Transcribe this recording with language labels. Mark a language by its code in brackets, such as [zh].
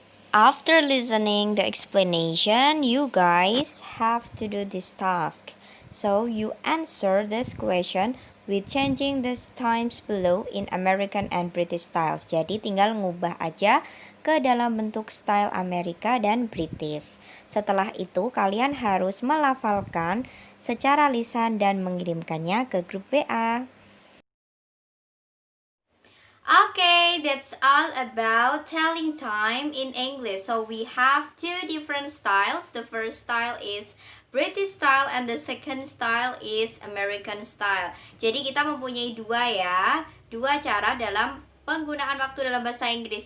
[en] After listening the explanation, you guys have to do this task. So you answer this question with changing these times below in American and British styles. [id] Jadi tinggal ngubah aja ke dalam bentuk style Amerika dan British. Setelah itu kalian harus melafalkan secara lisan dan mengirimkannya ke grup WA. [en] Okay, that's all about telling time in English. So we have two different styles. The first style is British style and the second style is American style. [id] Jadi kita mempunyai dua cara dalam penggunaan waktu dalam bahasa Inggris.